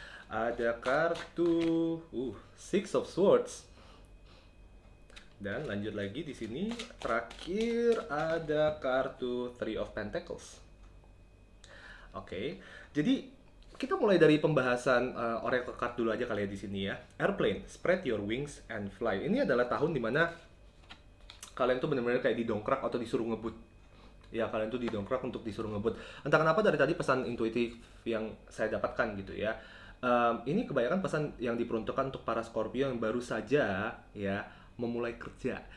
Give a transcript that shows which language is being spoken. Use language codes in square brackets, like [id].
[id] Ada kartu Six of Swords. Dan lanjut lagi di sini, terakhir ada kartu Three of Pentacles. Oke, jadi kita mulai dari pembahasan oracle card dulu aja kali ya di sini ya. [en] Airplane, spread your wings and fly. [id] Ini adalah tahun dimana kalian tuh benar-benar kayak didongkrak atau disuruh ngebut. Ya, kalian tuh didongkrak untuk disuruh ngebut. Entah kenapa dari tadi pesan intuitif yang saya dapatkan gitu ya. Ini kebanyakan pesan yang diperuntukkan untuk para Scorpio yang baru saja ya memulai kerja.